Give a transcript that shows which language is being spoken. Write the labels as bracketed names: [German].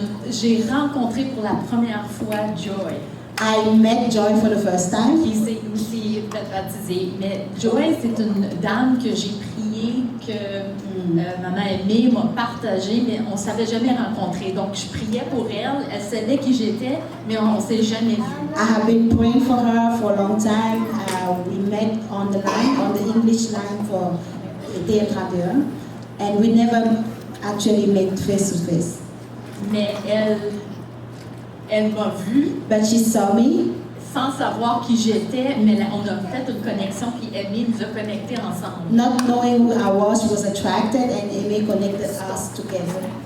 [French] J'ai rencontré pour la première fois Joy, [English] I met Joy for the first time. [French] qui s'est aussi fait baptiser. Mais Joy, c'est une dame que j'ai prié, que Maman Aimée m'a partagée, mais on ne s'avait jamais rencontré. Donc, je priais pour elle. Elle savait qui j'étais, mais on ne s'est jamais vu. [English] I have been praying for her for a long time. We met on the line, on the English line for Théâtre Radio, and we never actually met face to face. [French] Mais elle m'a vue [English] But she saw me, [French] sans savoir qui j'étais, mais là, on a fait une connexion, puis Aimée nous a connectés ensemble. [English] not knowing who I was, she was attracted, and Amy connected us together.